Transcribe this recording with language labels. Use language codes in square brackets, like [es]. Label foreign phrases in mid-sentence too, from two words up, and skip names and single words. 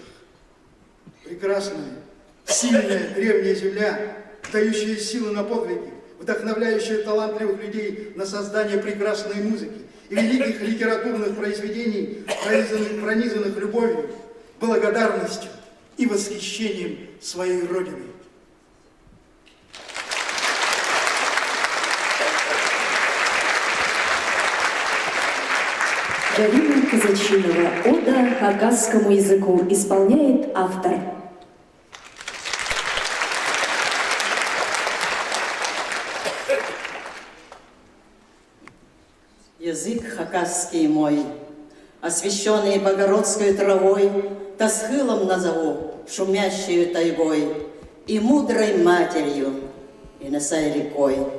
[ru] Прекрасная, сильная древняя земля, дающая силы на подвиги, вдохновляющая талантливых людей на создание прекрасной музыки и великих литературных произведений, пронизанных любовью, благодарностью и восхищением своей Родиной. Галина Казачинова. Ода хакасскому языку исполняет автор. Язык хакасский мой, освещенный богородской травой, Тасхылом назову, шумящую тайгой, и мудрой матерью, и Несай рекой.